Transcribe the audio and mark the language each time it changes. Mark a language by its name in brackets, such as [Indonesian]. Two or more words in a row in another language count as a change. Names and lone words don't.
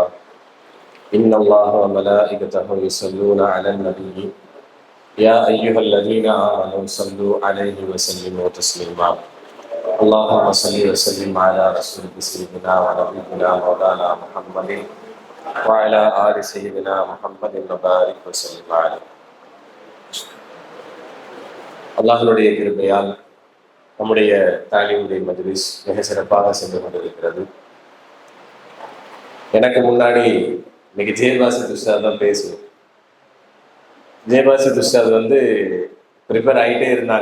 [Arabic] إن الله وملائكته يصلون على النبي يا أيها الذين آمنوا صلوا عليه وسلموا تسليما. اللهم صل وسلم على رسولك سيدنا ونبينا مولانا محمد وعلى آل سيدنا محمد وبارك وسلم عليه. [Tamil] அல்லாஹ்வுடைய கிருபையால் நம்முடைய தாலீமுடைய மஜ்லிஸ் மிக சிறப்பாக சென்று கொண்டிருக்கிறது. எனக்கு முன்னாடி இன்னைக்கு ஜெயபாசித் உஸ்தாத் தான் பேசுவேன். ஜெயபாசித் உஸ்தாத் ப்ரிப்பேர் ஆகிட்டே இருந்தாங்க.